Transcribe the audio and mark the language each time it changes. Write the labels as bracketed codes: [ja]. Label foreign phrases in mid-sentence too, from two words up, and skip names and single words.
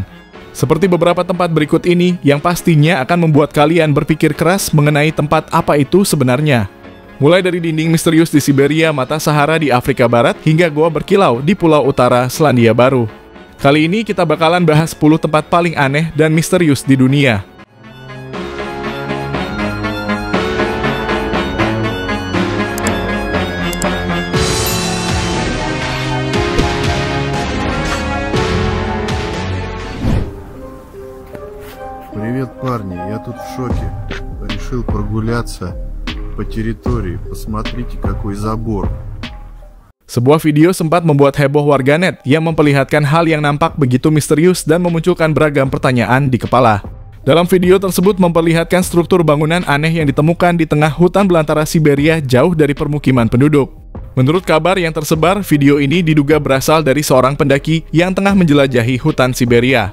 [id] Seperti beberapa tempat berikut ini yang pastinya akan membuat kalian berpikir keras mengenai tempat apa itu sebenarnya. Mulai dari dinding misterius di Siberia, mata Sahara di Afrika Barat, hingga goa berkilau di Pulau Utara Selandia Baru. Kali ini kita bakalan bahas 10 tempat paling aneh dan misterius di dunia. [ru] Привет, парни, я тут в шоке. Решил прогуляться по территории. Посмотрите, какой забор. [id] Sebuah video sempat membuat heboh warganet yang memperlihatkan hal yang nampak begitu misterius dan memunculkan beragam pertanyaan di kepala. Dalam video tersebut memperlihatkan struktur bangunan aneh yang ditemukan di tengah hutan belantara Siberia jauh dari permukiman penduduk. Menurut kabar yang tersebar, video ini diduga berasal dari seorang pendaki yang tengah menjelajahi hutan Siberia.